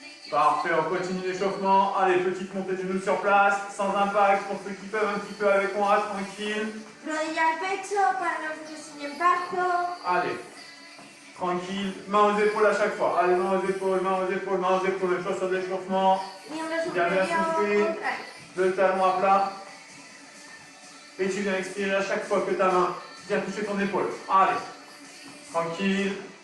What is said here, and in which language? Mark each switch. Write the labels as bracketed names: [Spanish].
[French] Parfait, on continue l'échauffement. Allez, petite montée de genoux sur place, sans impact, pour ceux qui peuvent un petit peu avec moi, tranquille. [Spanish] Rodilla al pecho para los que sin impacto. [French] Allez, tranquille, main aux épaules à chaque fois. Allez, main aux épaules, main aux épaules, main aux épaules, une chose sur l'échauffement. Bien bien souffler, le talon à plat. Et tu viens expirer à chaque fois que ta main vient toucher ton épaule. Allez, tranquille.